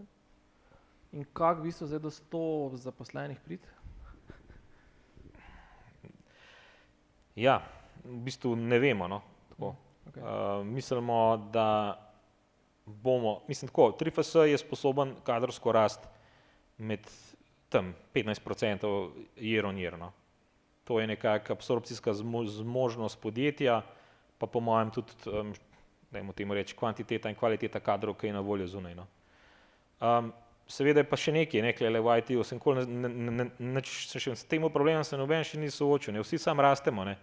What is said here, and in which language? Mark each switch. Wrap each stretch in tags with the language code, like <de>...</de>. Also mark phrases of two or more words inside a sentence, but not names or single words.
<sl>In kako v bistvu zdaj do 100 zaposlenih priti? Ja, v bistvu ne vemo, no, tako. Okay. Mislimo, da bomo, 3FS je sposoben kadrovsko rast med tam 15%</sl> <en>year on year,</en> <sl>no. To je nekako absorpcijska zmožnost podjetja, pa po mojem tudi, dajmo temu reči, kvantiteta in kvaliteta kadrov, ki je na voljo zunaj, no. Seveda je pa še nekaj, nekaj v IT-u, s tem problemom se noben še ni soočil, ne, vsi sam rastemo, ne.</sl>